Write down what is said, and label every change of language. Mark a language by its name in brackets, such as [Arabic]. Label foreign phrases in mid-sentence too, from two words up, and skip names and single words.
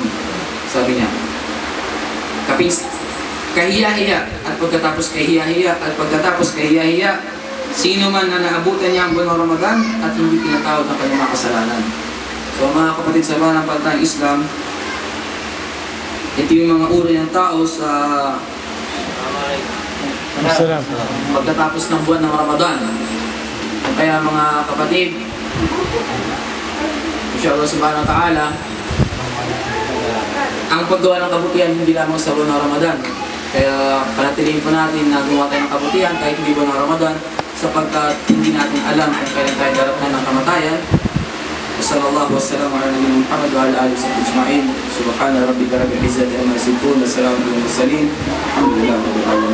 [Filipino] Sabi niya, kahiya-hiya at pagkatapos kahiya-hiya at pagkatapos kahiya-hiya, sino man na naabutan niya ang buwan ng Ramadan at hindi tinatawad ng kanyang mga kasalanan. So mga kapatid sa mga ng Islam, ito yung mga uri ng tao sa pagkatapos ng buwan ng Ramadan. Kaya mga kapatid, [Arabic] إن شاء الله سبحانه وتعالى, [Filipino] ang paggawa ng kabutihan hindi lamang sa buwan ng Ramadan. Kaya panatilihin po natin na gumawa tayo ng kabutihan kahit hindi buwan ng Ramadan, sapagkat hindi natin alam kung kailan tayo darapnan ng kamatayan. [Arabic] صلى الله وسلم على نبينا محمد وعلى آله وصحبه أجمعين. سبحان ربك رب العزة عما يصفون وسلام على المرسلين. الحمد لله رب العالمين.